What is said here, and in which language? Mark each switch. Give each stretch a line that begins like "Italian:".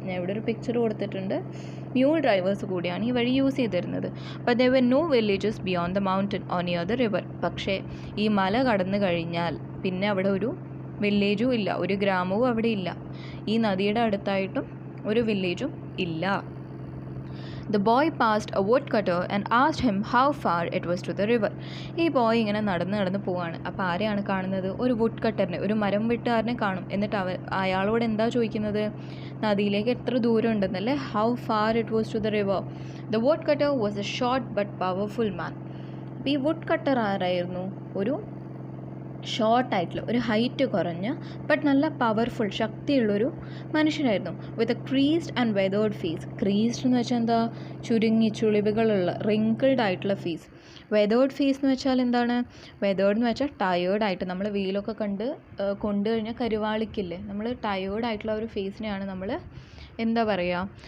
Malayalam: ഞാൻ ഇവിടെ ഒരു പിക്ചർ കൊടുത്തിട്ടുണ്ട്. മ്യൂൾ ഡ്രൈവേഴ്സ് കൂടിയാണ് ഈ വഴി യൂസ് ചെയ്തിരുന്നത്.
English: But there were no villages beyond the mountain or near the river.
Malayalam: പക്ഷേ ഈ മല കടന്നു കഴിഞ്ഞാൽ പിന്നെ അവിടെ ഒരു വില്ലേജും ഇല്ല, ഒരു ഗ്രാമവും അവിടെ ഇല്ല. ഈ നദിയുടെ അടുത്തായിട്ടും ഒരു വില്ലേജും ഇല്ല.
English: The boy passed a woodcutter and asked him how far it was to the river.
Malayalam: ഈ ബോയ് ഇങ്ങനെ നടന്ന് പോവാണ്. അപ്പോൾ ആരെയാണ് കാണുന്നത്? ഒരു വുഡ് കട്ടറിനെ, ഒരു മരം വെട്ടുകാരനെ കാണും. എന്നിട്ട് അയാളോട് എന്താ ചോദിക്കുന്നത്? നദിയിലേക്ക് എത്ര ദൂരം ഉണ്ടെന്നല്ലേ.
English: How far it was to the river. The woodcutter was a short but powerful man.
Malayalam: അപ്പോൾ ഈ വുഡ് കട്ടർ ആരായിരുന്നു? ഒരു ഷോർട്ടായിട്ടുള്ള, ഒരു ഹൈറ്റ് കുറഞ്ഞ ബട്ട് നല്ല പവർഫുൾ, ശക്തിയുള്ളൊരു മനുഷ്യനായിരുന്നു.
English: With a creased and weathered face.
Malayalam: Creased എന്ന് വെച്ചാൽ എന്താ? ചുരുങ്ങി ചുളിവുകളുള്ള, റിങ്കിൾഡ് ആയിട്ടുള്ള ഫേസ്. വെതേർഡ് ഫേസ് എന്ന് വെച്ചാൽ എന്താണ്? വെതേർഡ് എന്ന് വെച്ചാൽ ടയേർഡായിട്ട്, നമ്മൾ വെയിലൊക്കെ കൊണ്ടു കഴിഞ്ഞാൽ കരുവാളിക്കില്ലേ, നമ്മൾ ടയേർഡായിട്ടുള്ള ഒരു ഫേസിനെയാണ് നമ്മൾ എന്താ പറയുക?